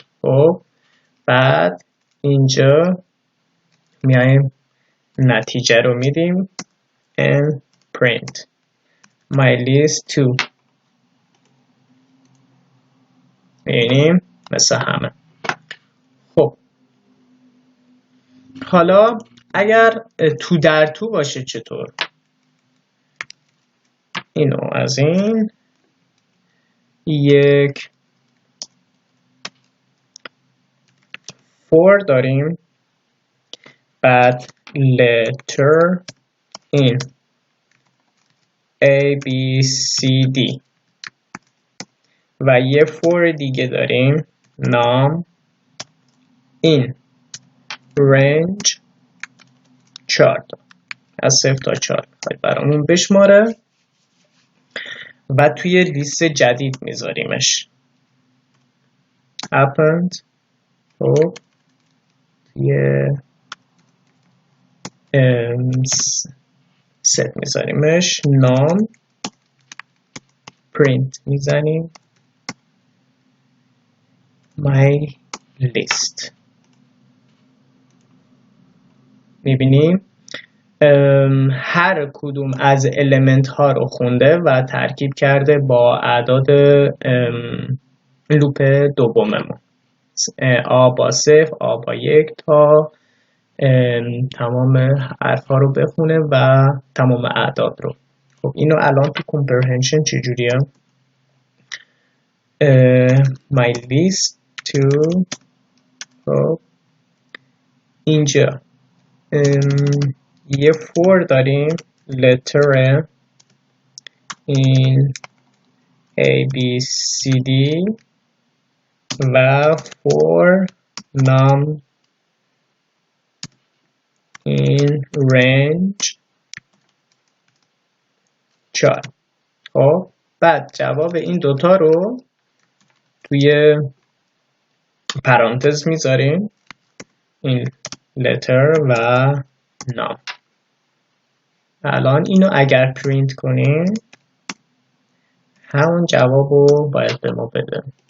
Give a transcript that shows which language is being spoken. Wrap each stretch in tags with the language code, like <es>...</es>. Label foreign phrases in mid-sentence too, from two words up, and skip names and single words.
<fa>خب بعد اینجا میایم نتیجه رو میدیم</fa> <en>and print my list 2.</en> <fa>می‌بینیم مثل همه. خب حالا اگر تو در تو باشه چطور؟ اینو از این یک for داریم، بعد</fa> <en>letter in</en> <fa>A B C D و یه for دیگه داریم نام</fa> <en>in range</en> <fa>4 از 0 تا 4 برامون بشماره و توی لیست جدید میذاریمش append. خب توی ست میذاریمش نام print میزنیم</fa> <en>my list.</en> <fa>میبینیم هر کدوم از المنت ها رو خونده و ترکیب کرده با اعداد لوپ دوممون آ با 0 آ با 1 تا تمام حرف ها رو بخونه و تمام اعداد رو. خب اینو الان تو کامپرهینشن چجوریه؟</fa> <en>my list to</en> <fa>خب اینجا یه for داریم</fa> <en>letter in A B C D</en> <fa>و</fa> <en>for num in range 4.</en> <fa>خب بعد جواب این دوتا رو توی پرانتز میذاریم این letter و num. الان اینو اگر پرینت کنیم همون جواب رو باید به ما بده.</fa>